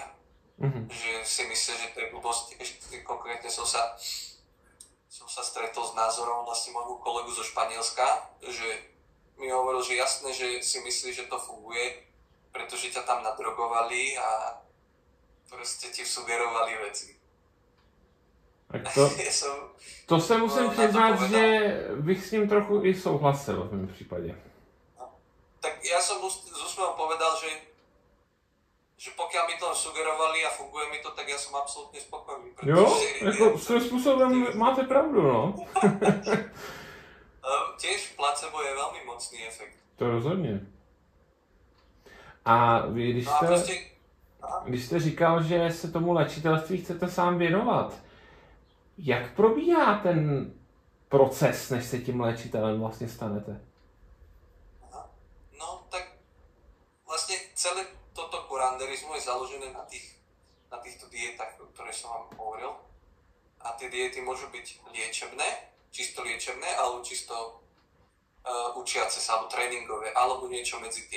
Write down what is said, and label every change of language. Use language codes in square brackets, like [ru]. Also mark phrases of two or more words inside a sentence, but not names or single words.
[sk] Že si myslia, že to je blbosť. Ešte konkrétne som sa stretol s názorom vlastne môjmu kolegu zo Španielska, že mi hovoril, že jasné, že si myslí, že to funguje, pretože ťa tam nadrogovali a proste ti sugerovali veci. [cs] To se musím přiznat, že bych s ním trochu i souhlasil v mém případě. [sk] Tak ja som s úsmevom povedal, že pokiaľ mi to sugerovali a funguje mi to, tak ja som absolútne spokojný. [cs] Jo, jako svým způsobem máte pravdu, no. [sk] Tiež placebo je veľmi mocný efekt. [cs] To rozhodně. A vy, když jste říkal, že se tomu léčitelství chcete sám věnovat, jak probíhá ten proces, než se tím léčitelem vlastně stanete? [sk] No, tak vlastne celé toto kuranderizmu je založené na týchto dietách, o ktorých som vám hovoril. A tie diety môžu byť čisto liečebné, alebo čisto učiace sa, alebo tréningové, alebo niečo medzi tým.